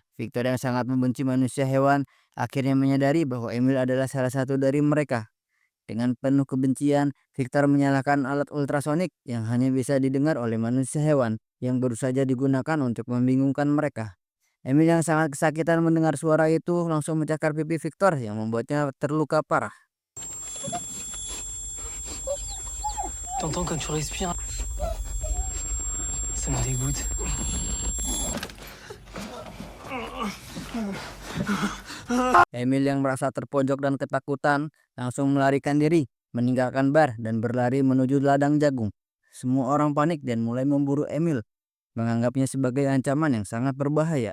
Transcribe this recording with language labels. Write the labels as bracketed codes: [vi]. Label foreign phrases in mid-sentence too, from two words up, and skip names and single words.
[id] Victor yang sangat membenci manusia hewan akhirnya menyadari bahwa Emil adalah salah satu dari mereka. Dengan penuh kebencian, Victor menyalakan alat ultrasonik yang hanya bisa didengar oleh manusia hewan yang baru saja digunakan untuk membingungkan mereka. Emil yang sangat kesakitan mendengar suara itu langsung mencakar pipi Victor yang membuatnya terluka parah. [fr] T'entends quand tu respires? Ça me dégoûte. [id] Emil yang merasa terpojok dan ketakutan langsung melarikan diri, meninggalkan bar dan berlari menuju ladang jagung. Semua orang panik dan mulai memburu Emil, menganggapnya sebagai ancaman yang sangat berbahaya.